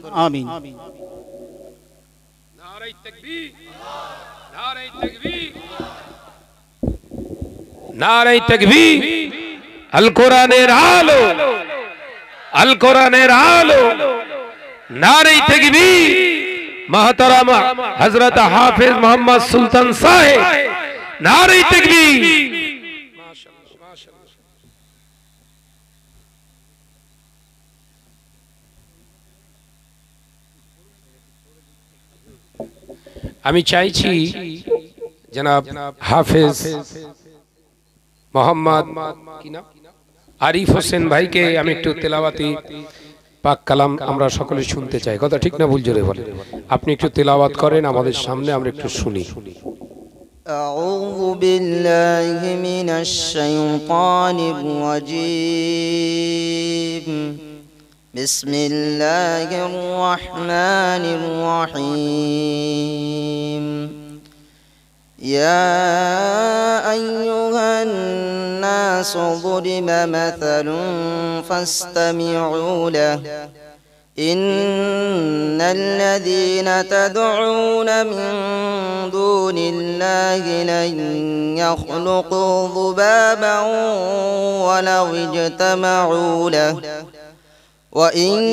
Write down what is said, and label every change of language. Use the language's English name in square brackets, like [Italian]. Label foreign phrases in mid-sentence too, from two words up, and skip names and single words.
[Bangla] আমিন। নারে তাকবীর, নারে তাকবীর, নারে তাকবীর। আল কোরআনের আলো, আল কোরআনের আলো। নারে তাকবীর। [Urdu] محترم حضرت حافظ محمد سلطان صاحب، [Bangla] নারে তাকবীর। আমি চাইছি জনাব হাফেজ মোহাম্মদ কি নাম আরিফ হোসেন ভাইকে আমি একটু তেলাওয়াতি পাক কালাম আমরা সকলে শুনতে চাই। কথা ঠিক না ভুল জোরে বলেন। আপনি একটু তেলাওয়াত করেন আমাদের সামনে, আমরা একটু শুনি। [Arabic] أعوذ بالله من الشيطان الرجيم. بسم الله الرحمن الرحيم. يا أيها الناس ضرب مثل فاستمعوا له إن الذين تدعون من دون الله لن يخلقوا ذبابا ولو اجتمعوا له وإن